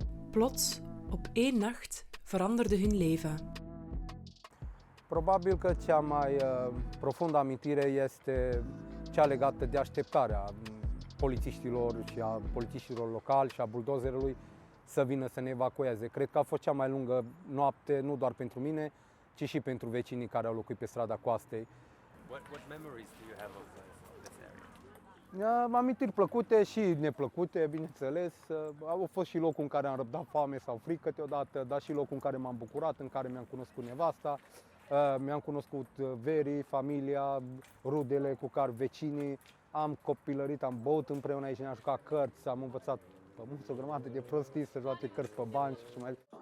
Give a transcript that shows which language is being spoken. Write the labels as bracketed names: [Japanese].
[Dutch] Plots, op één Nacht, veranderde hun leven. [Romanian] Probabil că cea mai profundă amintire este cea legată de așteptarea polițiștilor și a polițiștilor locali și a buldozerului să vină să ne evacueze. Cred că a fost cea mai lungă noapte, nu doar pentru mine, ci și pentru vecinii care au locuit pe strada Coastei. [English] What memories do you have of this area? [Romanian] Amintiri plăcute și neplăcute, bineînțeles. Au fost și locul în care am răbdat foame sau frică câteodată, dar și locul în care m-am bucurat, în care mi-am cunoscut nevasta, mi-am cunoscut verii, familia, rudele cu care vecinii. Am copilărit, am băut împreună aici, ne-am jucat cărți, am învățat o grămadă de prostii să joace cărți pe bani și mai.